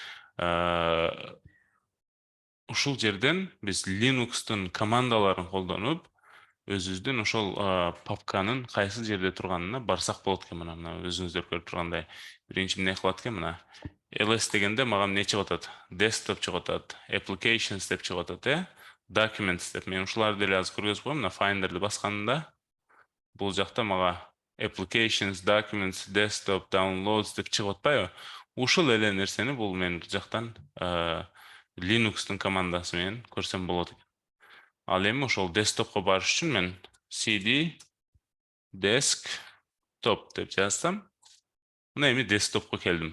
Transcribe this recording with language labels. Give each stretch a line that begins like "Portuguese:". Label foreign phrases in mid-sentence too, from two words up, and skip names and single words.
Kyrgyz: Ушул жерден биз Linux-тун командаларын колдонуп, өзүбүздүн ошол папканын кайсы жерде турганына барсак болот экен. Мына өзүңүздөр көрүп тургандай. Биринчи эмне кылат экен? Мына ls дегенде мага эмне чыгып атат? Desktop чыгып атат, applications деп чыгып атат, documents деп. Мен ушуларды деле азыр көргөзүп коем. Мына Finder'ды басканымда бул жакта мага applications, documents, desktop, downloads деп чыгып атпайбы? Ушул эле нерсени бул мен бул жактан Linux-тун командасы менен көрсөм болот. Ал эми ошол десктопко барыш үчүн мен
English: cd desktop
Kyrgyz: деп жазсам, мына эми десктопко келдим.